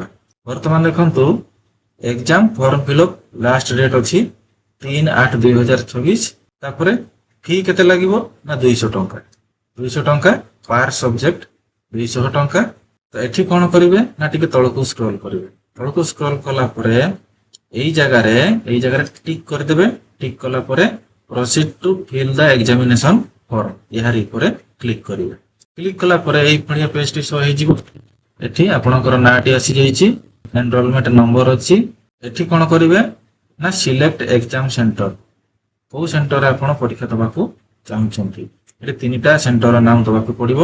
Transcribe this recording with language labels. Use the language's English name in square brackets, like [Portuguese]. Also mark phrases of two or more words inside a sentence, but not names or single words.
[Odia] ବର୍ତ୍ତମାନ ଦେଖନ୍ତୁ [English] exam form fill-up last date [Odia] ଅଛି 3/8/2024। ତାପରେ ଫି କେତେ ଲାଗିବ ନା 200 ଟଙ୍କା। 200 ଟଙ୍କା [English] per subject [Odia] 200 ଟଙ୍କା। ତ ଏଠି କ'ଣ କରିବେ ନା ଟିକେ ତଳକୁ ସ୍କ୍ରୋଲ କରିବେ। ତଳକୁ ସ୍କ୍ରୋଲ କଲା ପରେ এই ଜାଗାରେ ଟିକ୍ କରିଦେବେ। ଟିକ୍ କଲା ପରେ [English] proceed to fill the examination form [Odia] ଏହାରି ଉପରେ କ୍ଲିକ୍ କରିବେ। କ୍ଲିକ୍ କଲା ପରେ এই ଭଳିଆ ପେଜଟି ଶୋ ହେଇଯିବ। ଏଠି ଆପଣଙ୍କର ନାଁଟି ଆସିଯାଇଛି, [English] enrollment number [Odia] ଅଛି। ଏଠି କ'ଣ କରିବେ ନା [English] select exam center. [Odia] କୋଉ ସେଣ୍ଟରରେ ଆପଣ ପରୀକ୍ଷା ଦେବାକୁ ଚାହୁଁଛନ୍ତି। ଏଠି 3ଟା ସେଣ୍ଟରର ନାମ ଦେବାକୁ ପଡ଼ିବ।